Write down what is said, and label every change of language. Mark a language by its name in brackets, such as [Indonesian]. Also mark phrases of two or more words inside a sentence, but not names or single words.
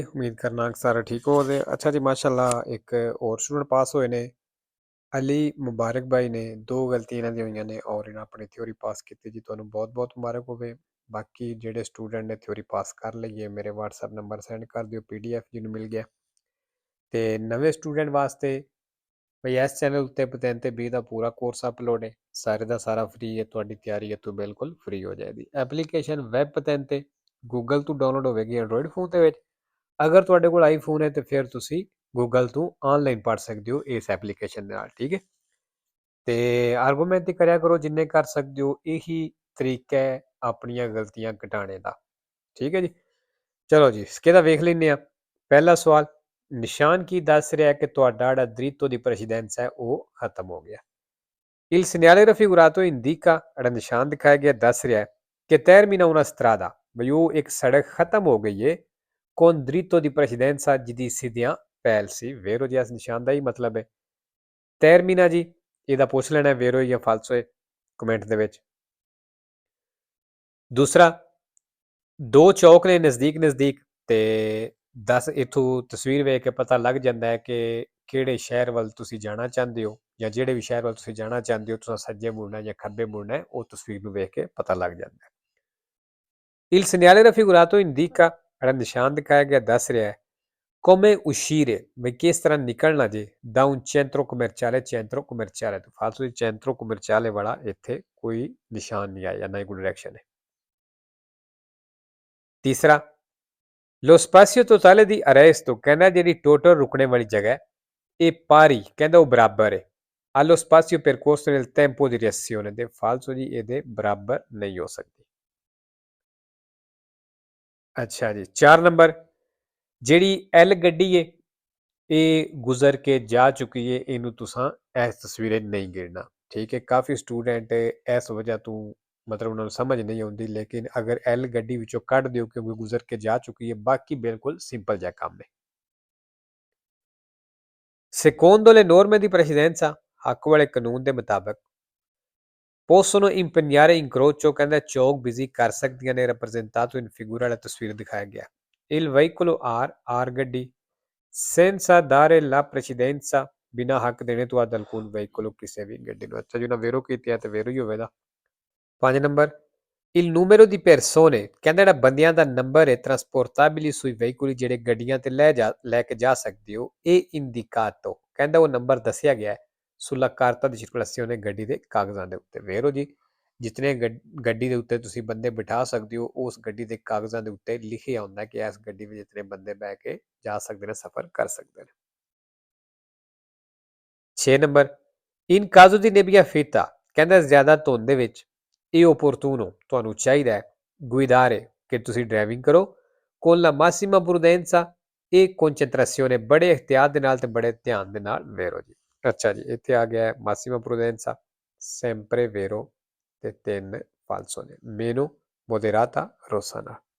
[Punjabi] ਉਮੀਦ ਕਰਨਾ ਕਿ ਸਾਰੇ ਠੀਕ ਹੋ ਤੇ ਅੱਛਾ ਜੀ ਮਾਸ਼ਾੱਲਾਹ ਇੱਕ ਔਰ ਸਟੂਡੈਂਟ ਪਾਸ ਹੋਏ ਨੇ ਅਲੀ ਮੁਬਾਰਕ ਭਾਈ ਨੇ ਦੋ ਗਲਤੀਆਂ ਇਨ੍ਹਾਂ ਦੀ ਹੋਈਆਂ ਨੇ ਔਰ ਇਨ੍ਹਾਂ ਆਪਣੀ ਥਿਊਰੀ ਪਾਸ ਕੀਤੀ ਜੀ ਤੁਹਾਨੂੰ ਬਹੁਤ ਬਹੁਤ ਮੁਬਾਰਕ ਹੋਵੇ। ਬਾਕੀ ਜੇਡੇ ਸਟੂਡੈਂਟ ਨੇ ਥਿਊਰੀ ਪਾਸ ਕਰ ਲਈ ਹੈ ਮੇਰੇ WhatsApp ਨੰਬਰ ਸੈਂਡ ਕਰ ਦਿਓ PDF ਜਿਨ੍ਹੋਂ ਮਿਲ ਗਿਆ ਤੇ ਨਵੇਂ ਸਟੂਡੈਂਟ ਵਾਸਤੇ ਭਈ ਇਸ ਚੈਨਲ ਉੱਤੇ ਪਤਨ ਤੇ 20 ਦਾ ਪੂਰਾ ਕੋਰਸ ਅਪਲੋਡ ਹੈ ਸਾਰੇ ਦਾ ਸਾਰਾ ਫ੍ਰੀ ਹੈ ਤੁਹਾਡੀ ਤਿਆਰੀ ਹੈ ਤੋਂ ਬਿਲਕੁਲ ਫ੍ਰੀ ਹੋ ਜਾਏਗੀ ਐਪਲੀਕੇਸ਼ਨ ਵੈਬ ਪਤਨ ਤੇ ਗੂਗਲ ਤੋਂ ਡਾਊਨਲੋਡ ਹੋਵੇਗੀ ਐਂਡਰੋਇਡ ਫੋਨ ਦੇ ਵਿੱਚ ਅਗਰ ਤੁਹਾਡੇ ਕੋਲ ਆਈਫੋਨ ਹੈ ਤੇ ਫਿਰ ਤੁਸੀਂ ਗੂਗਲ ਤੋਂ ਆਨਲਾਈਨ ਪੜ੍ਹ ਸਕਦੇ ਹੋ ਇਸ ਐਪਲੀਕੇਸ਼ਨ ਦੇ ਨਾਲ ਠੀਕ ਹੈ ਤੇ ਆਰਗੂਮੈਂਟ ਤੇ ਕਰਿਆ ਕਰੋ ਜਿੰਨੇ ਕਰ ਸਕਦੇ ਹੋ ਇਹੀ ਤਰੀਕਾ ਹੈ ਆਪਣੀਆਂ ਗਲਤੀਆਂ ਘਟਾਉਣੇ ਦਾ ਠੀਕ ਹੈ ਜੀ ਚਲੋ ਜੀ ਸਕੇਦਾ ਵੇਖ ਲੈਂਦੇ ਆ ਪਹਿਲਾ ਸਵਾਲ ਨਿਸ਼ਾਨ ਕੀ ਦੱਸ ਰਿਹਾ ਕਿ ਤੁਹਾਡਾ ਜਿਹੜਾ [Italian] diritto di precedenza [Punjabi] ਹੈ ਉਹ ਖਤਮ ਹੋ ਗਿਆ [Italian] Il segnale raffigurato indica [Punjabi] ਜਿਹੜਾ ਨਿਸ਼ਾਨ ਦਿਖਾਇਆ ਗਿਆ ਦੱਸ ਰਿਹਾ ਹੈ ਕਿ [Italian] termina una strada [Punjabi] ਬਈ ਉਹ ਇੱਕ ਸੜਕ ਖਤਮ ਹੋ ਗਈ ਹੈ [Italian] con dritto di precedenza [Punjabi] ਜਿਹਦੀ ਸਿੱਧੀਆਂ ਪਹਿਲ ਸੀ ਵੇਰੋ ਜੀ ਇਸ ਨਿਸ਼ਾਨ ਦਾ ਹੀ ਮਤਲਬ ਹੈ termina ਜੀ ਇਹਦਾ ਪੁੱਛ ਲੈਣਾ ਵੇਰੋ ਜਾਂ ਫਾਲਸੋ ਹੈ ਕਮੈਂਟ ਦੇ ਵਿੱਚ ਦੂਸਰਾ ਦੋ ਚੌਕ ਨੇ ਨਜ਼ਦੀਕ ਨਜ਼ਦੀਕ ਤੇ 10 ਇਥੋਂ ਤਸਵੀਰ ਵੇਖ ਕੇ ਪਤਾ ਲੱਗ ਜਾਂਦਾ ਹੈ ਕਿ ਕਿਹੜੇ ਸ਼ਹਿਰ ਵੱਲ ਤੁਸੀਂ ਜਾਣਾ ਚਾਹੁੰਦੇ ਹੋ ਜਾਂ ਜਿਹੜੇ ਵੀ ਸ਼ਹਿਰ ਵੱਲ ਤੁਸੀਂ ਜਾਣਾ ਚਾਹੁੰਦੇ ਹੋ ਤੁਸੀਂ ਸੱਜੇ ਮੁੜਨਾ ਜਾਂ ਖੱਬੇ ਮੁੜਨਾ ਉਹ ਤਸਵੀਰ ਨੂੰ ਵੇਖ ਕੇ ਪਤਾ ਲੱਗ ਜਾਂਦਾ ਹੈ [Italian] Il segnale raffigurato indica [Punjabi] ਜਿਹੜਾ ਨਿਸ਼ਾਨ ਦਿਖਾਇਆ ਗਿਆ ਦੱਸ ਰਿਹਾ ਹੈ [Italian] come uscire [Punjabi] ਵੀ ਕਿਸ ਤਰ੍ਹਾਂ ਨਿਕਲਣਾ ਜੇ [Italian] da un centro commerciale [Punjabi] ਤੋਂ ਫਾਲਤੂ ਦੀ [Italian] centro commerciale [Punjabi] ਵਾਲਾ ਇੱਥੇ ਕੋਈ ਨਿਸ਼ਾਨ ਨਹੀਂ ਆਇਆ ਨਾ ਹੀ ਕੋਈ ਡਾਇਰੈਕਸ਼ਨ ਹੈ ਤੀਸਰਾ [Italian] Lo spazio totale di arresto [Punjabi] ਕਹਿੰਦਾ ਜਿਹੜੀ ਟੋਟਲ ਰੁਕਣੇ ਵਾਲੀ ਜਗ੍ਹਾ ਹੈ ਇਹ pari ਕਹਿੰਦਾ ਉਹ ਬਰਾਬਰ ਹੈ [Italian] allo spazio percorso nel tempo di reazione [Punjabi] ਦੇ ਫਾਲਤੂ ਜੀ ਇਹਦੇ ਬਰਾਬਰ ਨਹੀਂ ਹੋ ਸਕਦੀ ਅੱਛਾ ਜੀ 4 ਨੰਬਰ ਜਿਹੜੀ ਐਲ ਗੱਡੀ ਹੈ ਇਹ ਗੁਜ਼ਰ ਕੇ ਜਾ ਚੁੱਕੀ ਹੈ ਇਹਨੂੰ ਤੁਸੀਂ ਇਸ ਤਸਵੀਰੇ ਨਹੀਂ ਗਿਣਨਾ ਠੀਕ ਹੈ ਕਾਫੀ ਸਟੂਡੈਂਟ ਇਸ ਵਜ੍ਹਾ ਤੋਂ ਮਤਲਬ ਉਹਨਾਂ ਨੂੰ ਸਮਝ ਨਹੀਂ ਆਉਂਦੀ ਲੇਕਿਨ ਅਗਰ ਐਲ ਗੱਡੀ ਵਿੱਚੋਂ ਕੱਢ ਦਿਓ ਕਿਉਂਕਿ ਗੁਜ਼ਰ ਕੇ ਜਾ ਚੁੱਕੀ ਹੈ ਬਾਕੀ ਬਿਲਕੁਲ ਸਿੰਪਲ ਜਿਹਾ ਕੰਮ ਹੈ [Italian] secondo le norme di precedenza [Punjabi] ਹੱਕ ਵਾਲੇ ਕਾਨੂੰਨ ਦੇ ਮੁਤਾਬਕ [Italian] possono impegnare incrocio [Punjabi] ਕਹਿੰਦਾ ਚੌਕ ਬਿਜ਼ੀ ਕਰ ਸਕਦੀਆਂ ਨੇ [Italian] rappresentato in figura [Punjabi] ਵਾਲਾ ਤਸਵੀਰ ਦਿਖਾਇਆ ਗਿਆ [Italian] il veicolo R [Punjabi] ਗੱਡੀ [Italian] senza dare la precedenza [Punjabi] ਬਿਨਾ ਹੱਕ ਦੇਣੇ ਤੋਂ ਆਦ [Italian] alcun veicolo [Punjabi] ਕਿਸੇ ਵੀ ਗੱਡੀ ਨੂੰ ਅੱਛਾ ਜੀ ਉਹਨਾਂ ਵੇਰੋ ਕੀਤੀ ਹੈ ਤੇ ਵੇਰੋ ਹੀ ਹੋਵੇਗਾ 5 ਨੰਬਰ [Italian] il numero di persone [Punjabi] ਕਹਿੰਦਾ ਜਿਹੜਾ ਬੰਦਿਆਂ ਦਾ ਨੰਬਰ ਹੈ [Italian] trasportabili sui veicoli [Punjabi] ਜਿਹੜੇ ਗੱਡੀਆਂ ਤੇ ਲੈ ਕੇ ਜਾ ਸਕਦੇ ਹੋ ਇਹ indicato ਕਹਿੰਦਾ ਉਹ ਨੰਬਰ ਦੱਸਿਆ ਗਿਆ ਹੈ [Italian] sulla carta di circolazione [Punjabi] ਗੱਡੀ ਦੇ ਕਾਗਜ਼ਾਂ ਦੇ ਉੱਤੇ ਵੇਰੋ ਜੀ ਜਿਤਨੇ ਗੱਡੀ ਦੇ ਉੱਤੇ ਤੁਸੀਂ ਬੰਦੇ ਬਿਠਾ ਸਕਦੇ ਹੋ ਉਸ ਗੱਡੀ ਦੇ ਕਾਗਜ਼ਾਂ ਦੇ ਉੱਤੇ ਲਿਖਿਆ ਹੁੰਦਾ ਕਿ ਇਸ ਗੱਡੀ ਵਿੱਚ ਜਿਤਨੇ ਬੰਦੇ ਬਹਿ ਕੇ ਜਾ ਸਕਦੇ ਨੇ ਸਫ਼ਰ ਕਰ ਸਕਦੇ ਨੇ 6 ਨੰਬਰ [Italian] in caso di nebbia fitta [Punjabi] ਕਹਿੰਦਾ ਜ਼ਿਆਦਾ ਧੁੰਦ ਦੇ ਵਿੱਚ ਇਹ ਓਪੋਰਟੂਨੋ ਤੁਹਾਨੂੰ ਚਾਹੀਦਾ ਹੈ ਗੁਇਦਾਰੇ ਕਿ ਤੁਸੀਂ ਡਰਾਈਵਿੰਗ ਕਰੋ [Italian] con la massima prudenza e concentrazione [Punjabi] ਬੜੇ ਇhtiyat ਦੇ ਨਾਲ ਤੇ ਬੜੇ ਧਿਆਨ ਦੇ ਨਾਲ ਵੇਰੋ ਜੀ ਅੱਛਾ ਜੀ ਇੱਥੇ ਆ ਗਿਆ [Italian] massima prudenza sempre vero [Punjabi] ਤੇ 3 falso ਨੇ [Italian] meno moderata rossana